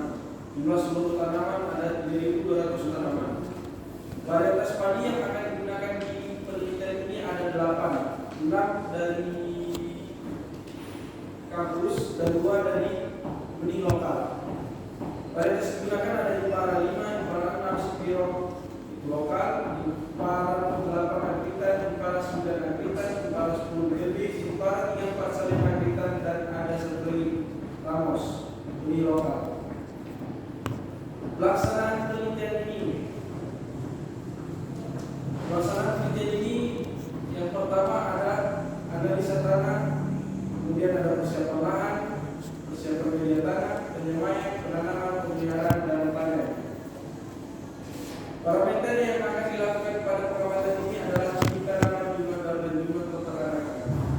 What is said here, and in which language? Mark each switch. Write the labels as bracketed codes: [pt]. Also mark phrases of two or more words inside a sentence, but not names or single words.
[id] Jumlah seluruh tanaman ada 3.200 tanaman. Varietas padi yang akan digunakan di penelitian ini ada 8. 6 dari kampus dan 2 dari benih lokal. Varietas yang digunakan ada Impara 5, Impara 6 Spiro lokal, Impara 8 Agritan, Impara 9 Agritan, Impara 10 BB, Impara 34 Salim Agritan, dan ada Seteli Ramos benih lokal. Pelaksanaan penelitian ini yang pertama ada analisa tanah, kemudian ada persiapan lahan, persiapan media tanah, penyemaian, penanaman, pemeliharaan, dan Parameter yang akan dilakukan pada pengamatan ini adalah kita nama jumlah dan jumlah total anak-anak.